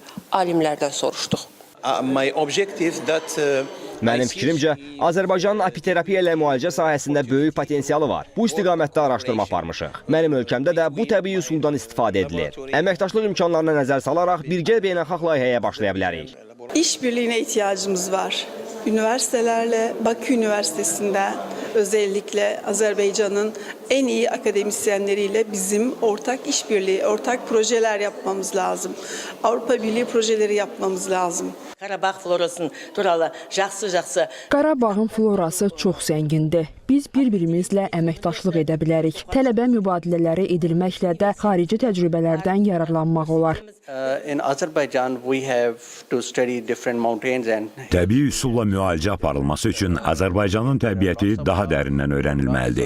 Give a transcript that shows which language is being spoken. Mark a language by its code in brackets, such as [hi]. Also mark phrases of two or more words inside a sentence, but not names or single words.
[az] Alimlərdən soruşduq. Mənim fikrimcə, Azərbaycanın apiterapiya ilə müalicə sahəsində böyük potensialı var. Bu istiqamətdə araşdırma aparmışıq. Mənim ölkəmdə də bu təbii üsuldan istifadə edilir. Əməkdaşlıq imkanlarına nəzər salaraq birgə beynəlxalq layihəyə başlaya bilərik. [tr] İş birliğine ihtiyacımız var. Üniversitelerle, Bakü Üniversitesi'nde özellikle Azerbaycan'ın en iyi akademisyenleriyle bizim ortak işbirliği, ortak projeler yapmamız lazım. Avrupa Birliği projeleri yapmamız lazım. [az] Qarabağın florası çox zəngindir. Biz bir-birimizlə əməkdaşlıq edə bilərik. Tələbə mübadilələri edilməklə də xarici təcrübələrdən yararlanmaq olar. Təbii üsulla müalicə aparılması üçün Azərbaycanın təbiəti daha dərindən öyrənilməlidir.